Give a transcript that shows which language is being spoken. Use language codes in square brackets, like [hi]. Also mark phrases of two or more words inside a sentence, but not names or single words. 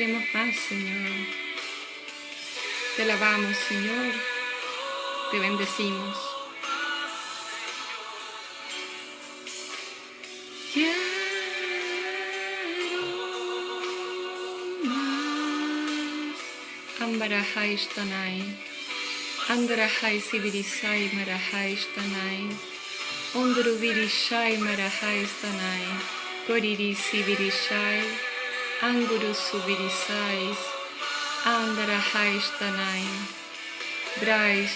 [es] queremos más, Señor. Te alabamos, Señor. Te bendecimos. Quiero más. Ambarahai Shtanai. Andarahai Sibirisai Marahai Shtanai. Ondruvirishai Marahai Shtanai. Koriri Sibirishai. Anguru Subirisais. Andarahai Shtanai. Brais.